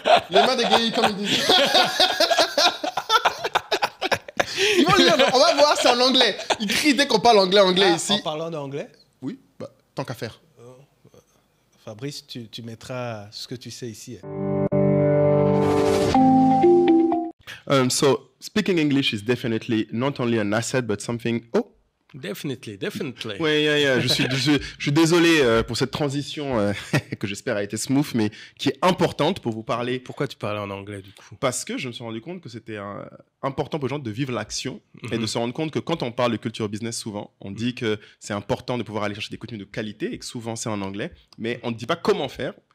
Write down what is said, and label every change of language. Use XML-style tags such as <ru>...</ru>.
<fr>Les mains dégayées, comme ils disent. Ils vont lire, on va voir, c'est en anglais. Ils crient dès qu'on parle anglais ici. En parlant d'anglais? Oui, tant qu'à faire. Fabrice, tu mettras ce que tu sais ici.</fr> <en>So, speaking English is definitely not only an asset, but something... Oh, Definitely.</en> <fr>Oui, je suis désolé pour cette transition que j'espère a été smooth, mais qui est importante pour vous parler. Pourquoi tu parlais en anglais, du coup? Parce que je me suis rendu compte que c'était important pour les gens de vivre l'action et de se rendre compte que quand on parle de culture business, souvent, on dit que c'est important de pouvoir aller chercher des contenus de qualité et que souvent c'est en anglais, mais on ne dit pas comment faire.</fr>